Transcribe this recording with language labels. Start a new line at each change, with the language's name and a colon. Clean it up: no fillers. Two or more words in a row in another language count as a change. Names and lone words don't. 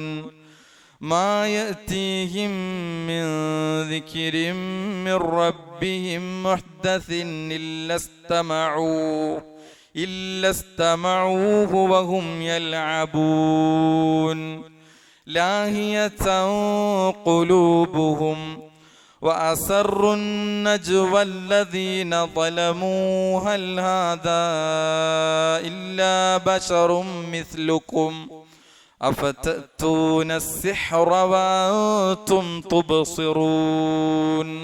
Arabic: ما يأتيهم من ذكر من ربهم محدث إلا استمعوه وهم يلعبون. لاهية قلوبهم وأسروا النجوى الذين ظلموا هل هذا إلا بشر مثلكم أفتأتون السحر وأنتم تبصرون.